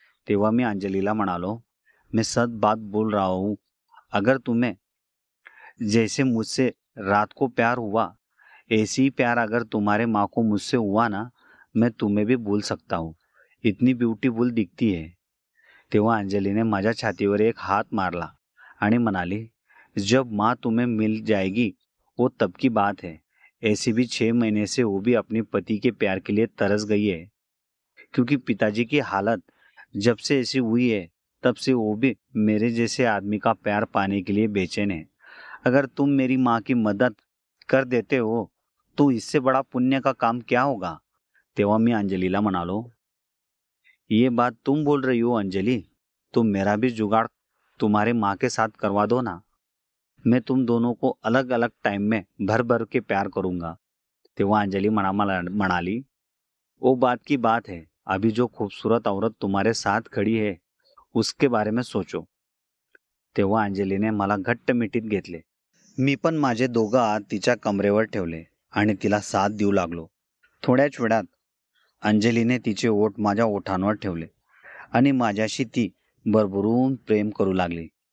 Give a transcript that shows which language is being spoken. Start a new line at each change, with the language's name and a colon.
Marathi: तेव्हा मी अंजलीला म्हणालो,
Hindi: मैं सच बात बोल रहा हूँ, अगर तुम्हें जैसे मुझसे रात को प्यार हुआ ऐसे ही प्यार अगर तुम्हारे माँ को मुझसे हुआ ना, मैं तुम्हें भी भूल सकता हूँ. इतनी ब्युटीफुल दिखती है.
Marathi: तेव्हा अंजलीने माझ्या छातीवर एक हात मारला आणि म्हणाली,
Hindi: जब माँ तुम्हें मिल जाएगी वो तब की बात है. ऐसे भी 6 महीने से वो भी अपने पति के प्यार के लिए तरस गई है, क्योंकि पिताजी की हालत जब से ऐसी हुई है तब से वो भी मेरे जैसे आदमी का प्यार पाने के लिए बेचैन है. अगर तुम मेरी माँ की मदद कर देते हो तो इससे बड़ा पुण्य का काम क्या होगा.
Marathi: तेव्हा मी अंजलीला म्हणालो,
Hindi: ये बात तुम बोल रही हो अंजलि, तो मेरा भी जुगाड़ तुम्हारे माँ के साथ करवा दो ना. मैं तुम दोनों को अलग अलग टाइम में भर भर के प्यार करूंगा.
Marathi: तेव्हा अंजली म्हणाली,
Hindi: वो बात की बात है, अभी जो खूबसूरत औरत तुम्हारे साथ खड़ी है उसके बारे में सोचो.
Marathi: तेव्हा अंजलीने मला घट्ट मिठीत घेतले. मी पण माझे दोघं हात तिच्या कमरेवर ठेवले आणि तिला साथ देऊ लागलो. थोड्याच वेळात अंजलीने तिचे ओठ माझ्या ओठांवर ठेवले आणि माझ्याशी ती भरभरून प्रेम करू लागली.